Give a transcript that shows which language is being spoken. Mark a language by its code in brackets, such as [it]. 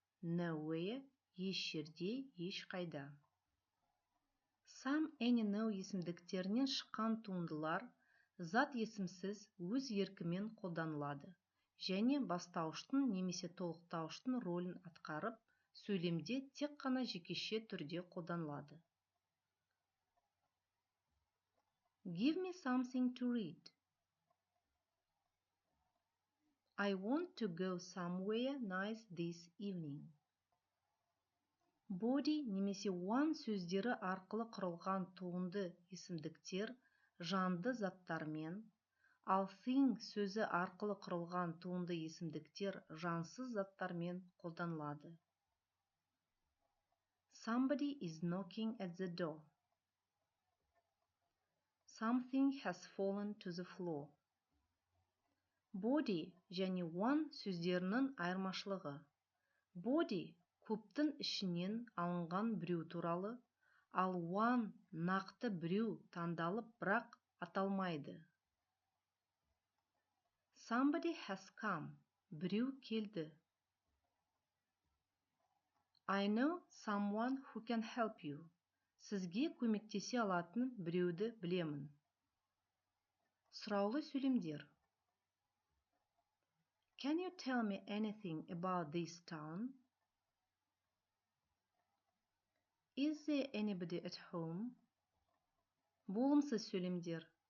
[kk] Nowhere, еш жерде, еш қайда. Some, any, no есімдіктерінен шыққан туындылар зат есімсіз өз еркімен қолданылады және бастауыштың немесе толықтауыштың рөлін атқарып, сөйлемде тек қана жекеше түрде қолданылады. [en] Give me something to read. I want to go somewhere nice this evening. [kk] Body немесе one сөздері арқылы құрылған туынды есімдіктер жанды заттармен, ал thing сөзі арқылы құрылған туынды есімдіктер жансыз заттармен қолданылады. [en] Somebody is knocking at the door. Something has fallen to the floor. [kk] Body және one сөздерінің айырмашылығы. Body көптің ішінен алынған біреу туралы, ал one нақты біреу таңдалып бірақ аталмайды. [en] Somebody has come. [kk] Біреу келді. [en] I know someone who can help you. [kk] Сізге көмектесе алатын біреуді білемін. Сұраулы сөйлемдер. [en] Can you tell me anything about this town? Is there anybody at home? [kk] Болымсыз сөйлемдер.